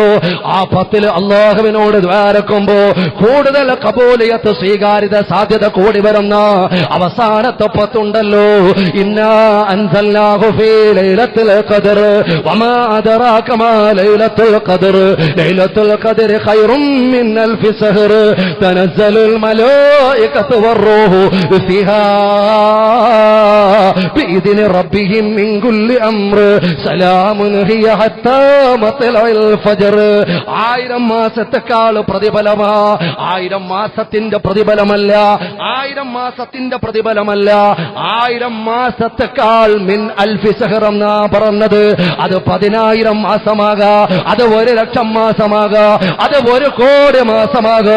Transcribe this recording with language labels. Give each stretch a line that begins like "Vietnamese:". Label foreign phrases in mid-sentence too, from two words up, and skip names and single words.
Malayalam: ആ 10 അല്ലാഹുവിനോട് ദ്വാരക്കുമ്പോ കൂടുതൽ ഖബൂലിയത്ത്, സ്വീകാര്യത സാധ്യത കൂടി വരുന്ന അവസാനത്തെ 10 ഉണ്ടല്ലോ.
Arabic: إنا أنزلناه في ليلة القدر وما أدراك ما ليلة القدر ليلة القدر خير من ألف شهر تنزل الملائكة والروح فيها بإذن ربهم من كل أمر سلام هي حتى مطلع الفجر.
Malayalam: 1000 മാസത്തെക്കാൾ പ്രതിഫലമാ. 1000 മാസത്തിന്റെ പ്രതിഫലമല്ല, 1000 മാസത്തെക്കാൾ
Arabic: من ألف شهر
Malayalam: എന്നാ പറഞ്ഞത്. അത് 10000 മാസമാകാ, അത് 1,00,000 മാസമാകാ, അത് 1,00,00,000 മാസമാകാ.